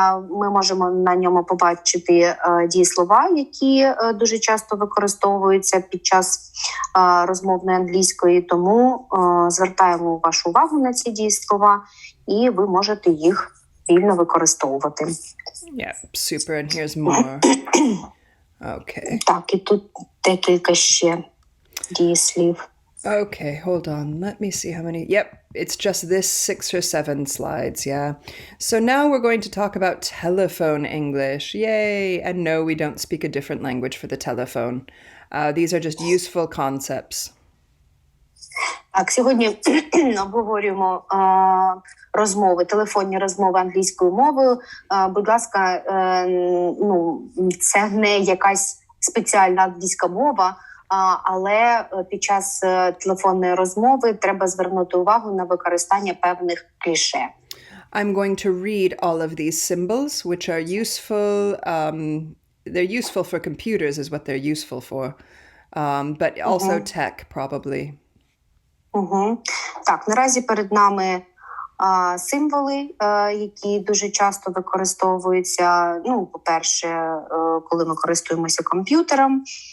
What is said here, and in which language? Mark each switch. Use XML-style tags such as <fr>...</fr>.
<uk>Ми можемо на ньому побачити дієслова, які дуже часто використовуються під час розмовної англійської, тому звертаємо вашу увагу на ці дієслова, і ви можете їх вільно використовувати.</uk> <en>Yeah, super. And here's more. Okay.</en> <uk>Так, і тут декілька ще дієслів.</uk> <en>Okay, hold on. Let me see how many. Yep, it's just this 6 or 7 slides, yeah. So now we're going to talk about telephone English. Yay! And no, we don't speak a different language for the telephone. These are just useful concepts.</en> <uk>Так, сьогодні обговорюємо телефонні розмови англійською мовою. Будь ласка, це не якась спеціальна англійська мова, але під час телефонної розмови треба звернути увагу на використання певних кліше.</uk> <en>I'm going to read all of these symbols, which are useful. They're useful for computers is what they're useful for, but also tech probably.</en> <uk>Так, наразі перед нами символи, які дуже часто використовуються, по-перше, коли ми користуємося комп'ютером.</uk>